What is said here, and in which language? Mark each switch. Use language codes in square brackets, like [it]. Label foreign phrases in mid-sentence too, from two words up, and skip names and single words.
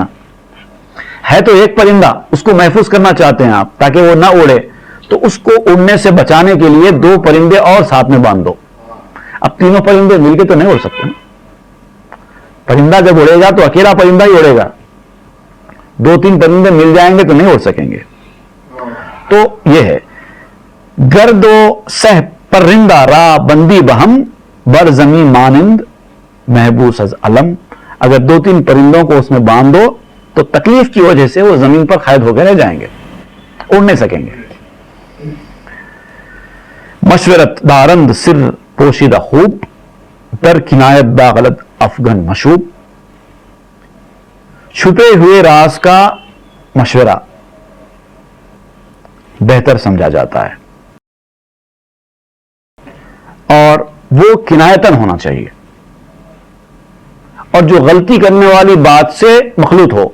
[ur] ہے تو ایک پرندہ، اس کو محفوظ کرنا چاہتے ہیں آپ تاکہ وہ نہ اڑے، تو اس کو اڑنے سے بچانے کے لیے دو پرندے اور ساتھ میں باندھ دو. اب تینوں پرندے مل کے تو نہیں اڑ سکتے. پرندہ جب اڑے گا تو اکیلا پرندہ ہی اڑے گا، دو تین پرندے مل جائیں گے تو نہیں اڑ سکیں گے. تو یہ ہے [fa] گرد و سہ پرندہ را بندی بہم، بر زمیں مانند محبوس از علم. [ur] اگر دو تین پرندوں کو اس میں باندھ دو تو تکلیف کی وجہ سے وہ زمین پر قید ہو کے رہ جائیں گے، اڑ نہیں سکیں گے. [fa] مشورت دارند سر پوشیدہ خوب، در کنایت با غلط افغن مشوب. [ur] چھپے ہوئے راز کا مشورہ بہتر سمجھا جاتا ہے اور وہ کنایتن ہونا چاہیے، اور جو غلطی کرنے والی بات سے مخلوط ہو.